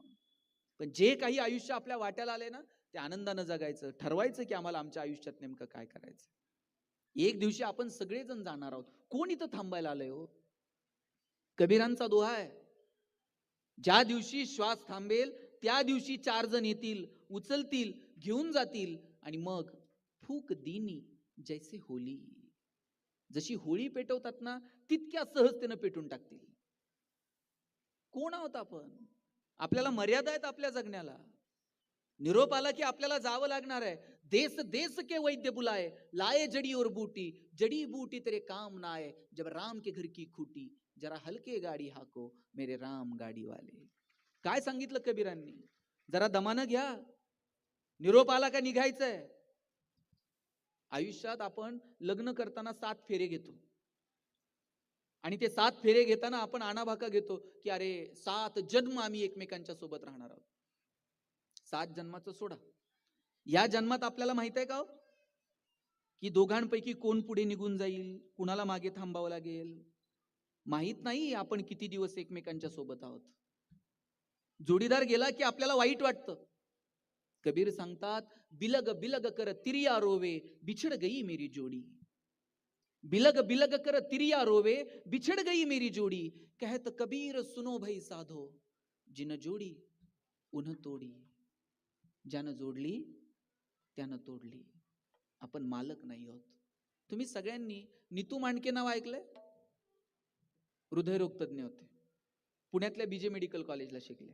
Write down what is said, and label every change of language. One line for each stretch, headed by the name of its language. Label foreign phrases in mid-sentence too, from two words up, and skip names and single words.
Marathi: पण जे काही आयुष्य आपल्या वाट्याला आले ना ते आनंदानं जगायचं, ठरवायचं की आम्हाला आमच्या आयुष्यात नेमकं काय करायचं. एक दिवशी आपण सगळेजण जाणार आहोत. कोण इथं थांबायला आलंय हो? कबीरांचा दोहा आहे, ज्या दिवशी श्वास थांबेल त्या दिवशी 4 जण येतील, उचलतील, घेऊन जातील आणि मग
Hindi: फूक दिनी जैसे होली.
Marathi: जशी होळी पेटवतात ना तितक्या सहजतेनं पेटून टाकतील. कोण आहोत आपण? आपल्याला मर्यादा आहेत आपल्या जगण्याला. निरोप आला की आपल्याला जावं लागणार आहे.
Hindi: देश देश के वैद्य बुलाए, लाए जड़ी और बूटी, जड़ी बूटी तेरे काम ना आए, जब राम के घर की खूटी, जरा हलके गाडी हाको मेरे राम गाडी वाले.
Marathi: काय सांगितलं कबीरांनी? जरा दमानं घ्या, निरोप आला का निघायचंय. आयुष्यात आपण लग्न करताना 7 फेरे घेतो आणि ते 7 फेरे घेताना आपण आणाभाका घेतो की अरे 7 जन्म आम्ही एकमेकांच्या सोबत राहणार आहोत. 7 जन्माचं सोडा, या जन्मात आपल्याला माहित आहे का हो की दोघांपैकी कोण पुढे निघून जाईल, कुणाला मागे थांबावं लागेल? माहित नाही आपण किती दिवस एकमेकांच्या सोबत आहोत. जोडीदार गेला की आपल्याला वाईट वाटतं.
Hindi: कबीर सांगतात, बिलग बिलग कर तिरिया रोवे, बिछड़ गई मेरी जोड़ी. बिलग बिलग कर तिरिया रोवे, बिछड़ गई मेरी जोड़ी. कहत कबीर सुनो भाई साधो, जिन जोडी उन तोडी.
Marathi: ज्यानं जोडली त्यानं तोडली. आपण मालक नाही आहोत. तुम्ही सगळ्यांनी नीतू मांडके नाव ऐकलंय? हृदयरोग तज्ञ होते, पुण्यातल्या बीजे मेडिकल कॉलेजला शिकले.